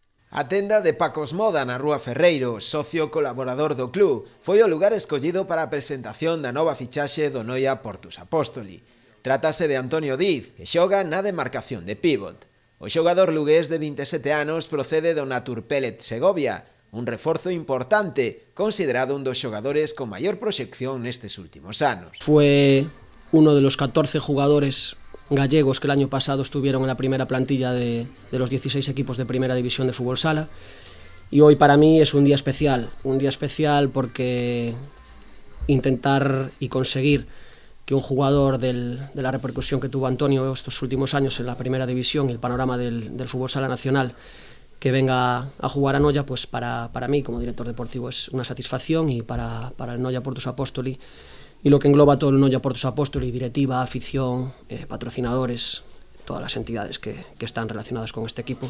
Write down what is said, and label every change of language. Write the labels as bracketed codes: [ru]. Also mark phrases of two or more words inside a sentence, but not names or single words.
[gl] A tenda de Pacos Moda na Rúa Ferreiro, socio colaborador do club, foi o lugar escollido para a presentación da nova fichaxe do Noia Portus Apóstoli. Trátase de Antonio Diz, que xoga na demarcación de pívot. O xogador lugués de 27 anos procede do Naturpellet Segovia, un reforzo importante, considerado un dos xogadores con maior proxección nestes últimos anos. [es] Fue uno de los 14 jugadores gallegos que el año pasado estuvieron en la primera plantilla de los 16 equipos de primera división de fútbol sala, y hoy para mí es un día especial porque intentar y conseguir que un jugador de la repercusión que tuvo Antonio estos últimos años en la primera división y el panorama del fútbol sala nacional, que venga a jugar a Noia, pues para mí como director deportivo es una satisfacción, y para el Noia Portus Apóstoli y lo que engloba todo el Noia Portus Apóstoli, directiva, afición, patrocinadores, todas las entidades que están relacionadas con este equipo.